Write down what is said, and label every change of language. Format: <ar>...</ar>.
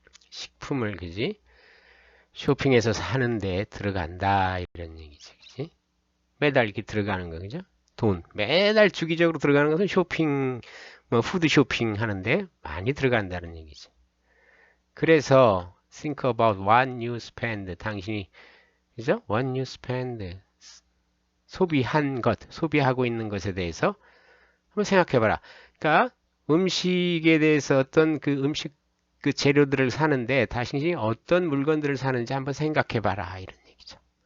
<ko>식품을 그지? 쇼핑해서 사는데 들어간다 이런 얘기지. 그지? 매달 이렇게 들어가는 거 그죠? 돈 매달 주기적으로 들어가는 것은 쇼핑 뭐 푸드 쇼핑 하는데 많이 들어간다는 얘기지.</ko> <en>그래서 think about what you spend.</en> <ko>당신이 그죠?</ko> <en>what you spend.</en> <ko>소비한 것, 소비하고 있는 것에 대해서 한번 생각해봐라. 그러니까 음식에 대해서 어떤 그 음식 그 재료들을 사는데 당신이 어떤 물건들을 사는지 한번 생각해봐라 이런 얘기죠.</ko>